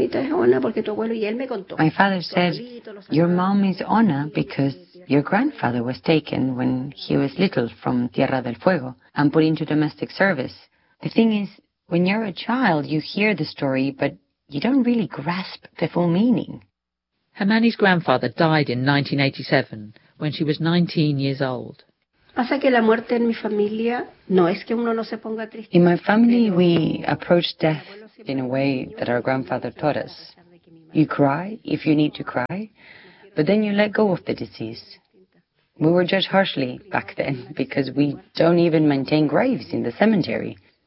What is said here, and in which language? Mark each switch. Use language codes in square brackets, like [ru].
[en] My father said, your mom is honor because your grandfather was taken when he was little from Tierra del Fuego and put into domestic service. The thing is, when you're a child, you hear the story, but you don't really grasp the full meaning. Hermani's grandfather died in 1987, when she was 19 years old. [es] Pasa que la muerte en mi familia no es que uno no se ponga triste. [en] In my family, we approach death in a way that our grandfather taught us. You cry if you need to cry, but then you let go of the disease. We were judged harshly back then because we don't even maintain graves in the cemetery.